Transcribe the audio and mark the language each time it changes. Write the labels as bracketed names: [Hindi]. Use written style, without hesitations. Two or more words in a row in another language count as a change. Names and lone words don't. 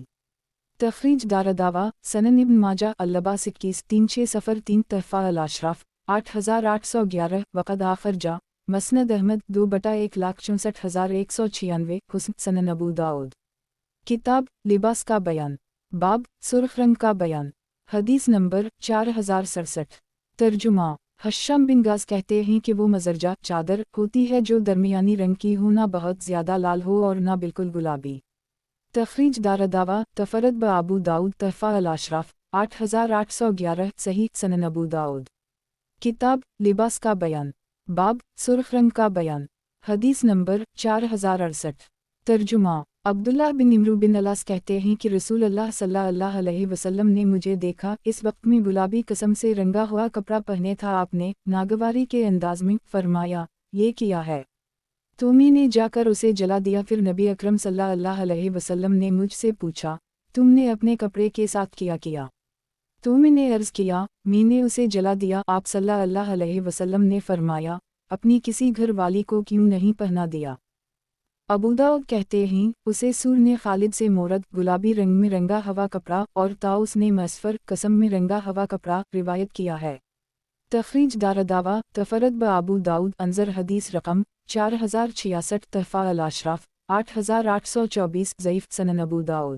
[Urdu] तखरीज दारदावा सनन इब्न माजा अल-लिबास 21 3603 तहफ़ा अल-अशराफ 8811 वक़द आखर जा मसनद अहमद 2/1,64,196 हुस्न सनन अबू दाऊद। کتاب لباس کا بیان۔ باب سرخ رنگ کا بیان. حدیث نمبر 4067. ترجمہ ہشام بن غاز کہتے ہیں کہ وہ مضرجہ چادر ہوتی ہے جو درمیانی رنگ کی ہو، نہ بہت زیادہ لال ہو اور نہ بالکل گلابی. तखरीज दारदावा तफरद ब अबू दाऊद तहफ़ा अल-अशराफ 8811 सही सनन अबू दाऊद। کتاب لباس کا بیان۔ باب سرخ رنگ کا بیان. حدیث نمبر 4068۔ ترجمہ عبداللہ بن عمرو بن العاص کہتے ہیں کہ [Arabic] رسول الله صلى الله عليه وسلم [Urdu] نے مجھے دیکھا. اس وقت میں گلابی قسم سے رنگا ہوا کپڑا پہنے تھا. آپ نے ناگواری کے انداز میں فرمایا، یہ کیا ہے? تو میں نے جا کر اسے جلا دیا۔ پھر نبی اکرم [Arabic] صلى الله عليه وسلم [Urdu] نے مجھ سے پوچھا، تم نے اپنے کپڑے کے ساتھ کیا کیا? تو میں نے عرض کیا، میں نے اسے جلا دیا. آپ [Arabic] صلى الله عليه وسلم [Urdu] نے فرمایا, اپنی کسی گھر والی کو کیوں نہیں پہنا دیا؟ ابو داؤد کہتے ہیں اسے سور نے خالد سے مورد گلابی رنگ میں رنگا ہوا کپڑا اور طاؤس نے مسفر قسم میں رنگا ہوا کپڑا روایت کیا ہے۔ تخریج دارالدعوہ تفرد ابو داؤد انظر حدیث رقم 4066 تحفہ الاشراف 8824 ضعیف سنن ابو داؤد۔